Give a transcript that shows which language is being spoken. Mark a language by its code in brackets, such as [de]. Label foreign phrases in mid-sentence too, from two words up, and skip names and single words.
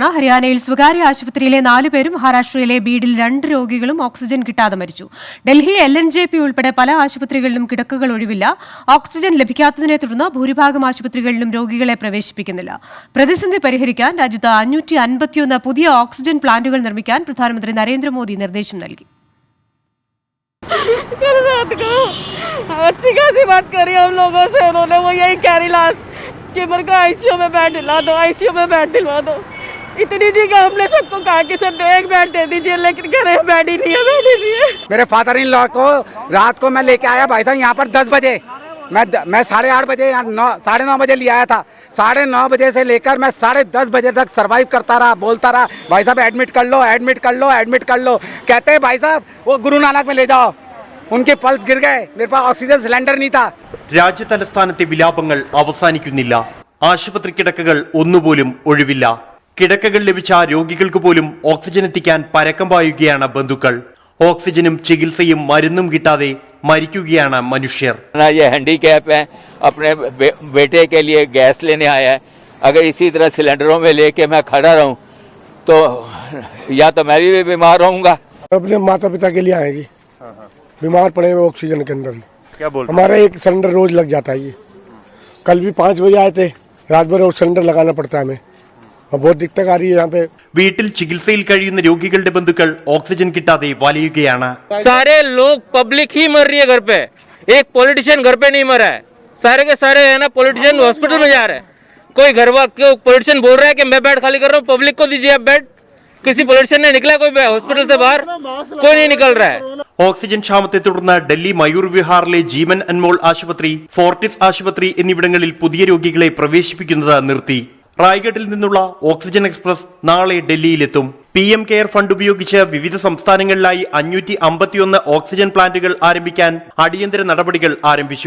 [ml] ഹരിയാനയിൽ സ്വകാര്യ ആശുപത്രിയിലെ 4 പേരും മഹാരാഷ്ട്രയിലെ ബീഡിൽ 2 രോഗികളും ഓക്സിജൻ കിട്ടാതെ മരിച്ചു. ഡൽഹി LNJP ഉൾപ്പെടെ പല ആശുപത്രികളിലും കിടക്കകൾ ഒഴിവില്ല. ഓക്സിജൻ ലഭിക്കാത്തതിനെ തുടർന്ന് ഭൂരിഭാഗം ആശുപത്രികളിലും രോഗികളെ പ്രവേശിപ്പിക്കുന്നില്ല. പ്രതിസന്ധി പരിഹരിക്കാൻ രാജ്യത്ത് 551 പുതിയ ഓക്സിജൻ പ്ലാന്റുകൾ നിർമ്മിക്കാൻ പ്രധാനമന്ത്രി നരേന്ദ്രമോദി നിർദ്ദേശം നൽകി. [hi] अच्छी खासी बात करी हम लोगों से, उन्होंने वो यही कह रही लास्ट कि मेरे को ICU में बेड दिला दो, ICU में बेड दिलवा दो. इतनी जगह हमने सबको कहा कि सर 1 बेड दे दीजिए, लेकिन कह रहे बेड ही नहीं है, बेड ही नहीं है. मेरे [en] father in law [hi] को रात को मैं लेके आया भाई साहब यहाँ पर 10 बजे. मैं 8:30 बजे 9:30 बजे ले आया था. 9:30 बजे से लेकर मैं 10:30 बजे तक सर्वाइव करता रहा, बोलता रहा भाई साहब एडमिट कर लो, एडमिट कर लो, एडमिट कर लो. कहते हैं भाई साहब वो गुरु नानक में ले जाओ. उनके पल्स गिर गए, मेरे पास ऑक्सीजन सिलेंडर नहीं था. [ml] രാജ്യതലസ്ഥാനത്തെ വിലാപങ്ങൾ അവസാനിക്കുന്നില്ല. ആശുപത്രി കിടക്കകൾ ഒന്നുപോലും ഒഴിവില്ല. കിടക്കകൾ ലഭിച്ച രോഗികൾക്ക് പോലും ഓക്സിജൻ എത്തിക്കാൻ പരക്കം പായുകയാണ് ബന്ധുക്കൾ. ഓക്സിജനും ചികിത്സയും മരുന്നും കിട്ടാതെ മരിക്കുകയാണ് മനുഷ്യർ. [hi] ये हैंडीकैप है, अपने बेटे के लिए गैस लेने आया है. अगर इसी तरह सिलेंडरों में लेके मैं खड़ा रहूं तो या तो मैं भी बीमार रहूंगा. अपने माता पिता के लिए आएगी, बीमार पड़े हुए ऑक्सीजन के अंदर. क्या बोल हमारा एक सिलेंडर रोज लग जाता है. ये कल भी 5 बजे आए थे, रात भर सिलेंडर लगाना पड़ता है हमें. बहुत दिक्कत आ रही है यहाँ पे. [ml] വീട്ടിൽ ചികിത്സയിൽ കഴിയുന്ന രോഗികളുടെ ബന്ധുക്കൾ ഓക്സിജൻ കിട്ടാതെ വലയുകയാണ്. [hi] सारे लोग पब्लिक ही मर रही है घर पे, एक पॉलिटिशियन घर पे नहीं मरा है. सारे के सारे है ना पॉलिटिशियन हॉस्पिटल में जा रहे हैं. कोई घर वाला पॉलिटिशियन बोल रहा है कि मैं बेड खाली कर रहा हूँ, पब्लिक को दीजिए आप बेड. किसी पॉलिटिशियन ने निकला कोई हॉस्पिटल से बाहर? कोई नहीं निकल रहा है. [ml] ഓക്സിജൻ ക്ഷാമത്തെ തുടർന്ന് ഡൽഹി മയൂർ വിഹാറിലെ ജീവൻ അൻമോൾ ആശുപത്രി, ഫോർട്ടിസ് ആശുപത്രി എന്നിവിടങ്ങളിൽ പുതിയ രോഗികളെ പ്രവേശിപ്പിക്കുന്നത് നിർത്തി. റായ്ഗഡിൽ നിന്നുള്ള ഓക്സിജൻ എക്സ്പ്രസ് നാളെ ഡൽഹിയിലെത്തും. PM കെയർ ഫണ്ട് ഉപയോഗിച്ച് വിവിധ സംസ്ഥാനങ്ങളിലായി 551 ഓക്സിജൻ പ്ലാന്റുകൾ ആരംഭിക്കാൻ അടിയന്തര നടപടികൾ ആരംഭിച്ചു.